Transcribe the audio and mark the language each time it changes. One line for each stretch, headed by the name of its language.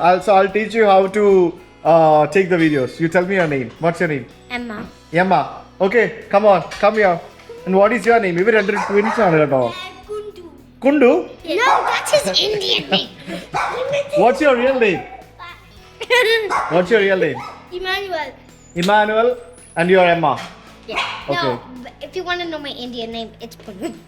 English: I'll teach you how to take the videos. You tell me your name. What's your name? Emma. Emma. Okay, come on, come here. And what is your name?
Malayalam: ഇവർ രണ്ടു twins ആണ് കേട്ടോ.
English: Kundu? No, that's his Indian name. What's your real name? What's your real name? Emmanuel. Emmanuel and you're Emma. Yeah. Okay. No, but if you want to know my Indian name, it's Punu.